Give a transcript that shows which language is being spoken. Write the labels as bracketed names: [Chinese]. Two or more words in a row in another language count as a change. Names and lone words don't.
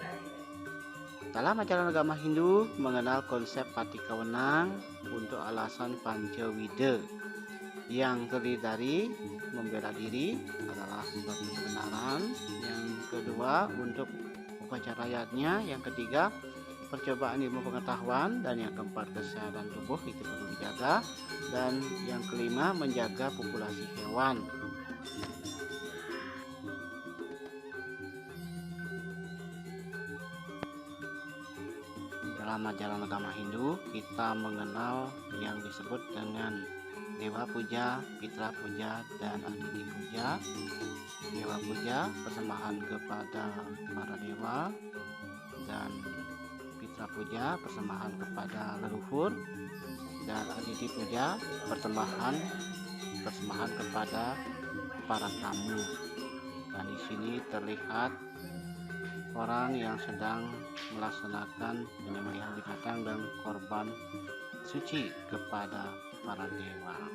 [Indonesian] Dalam ajaran agama Hindu mengenal konsep patikawenang untuk alasan pancawida yang terdiri dari membela diri adalah suatu kebenaran, yang kedua untuk upacara rakyatnya, yang ketiga percobaan ilmu pengetahuan, dan yang keempat kesehatan tubuh itu perlu dijaga, dan yang kelima menjaga populasi hewan. dalam ajaran agama Hindu kita mengenal yang disebut dengan Dewa Puja, Pitra Puja, dan Aditi Puja. Dewa Puja persembahan kepada para dewa, dan Pitra Puja persembahan kepada leluhur, dan Aditi Puja persembahan kepada para tamu. Dan di sini terlihat orang yang sedang melaksanakan penyembelihan binatang dan korban suci kepada para dewa.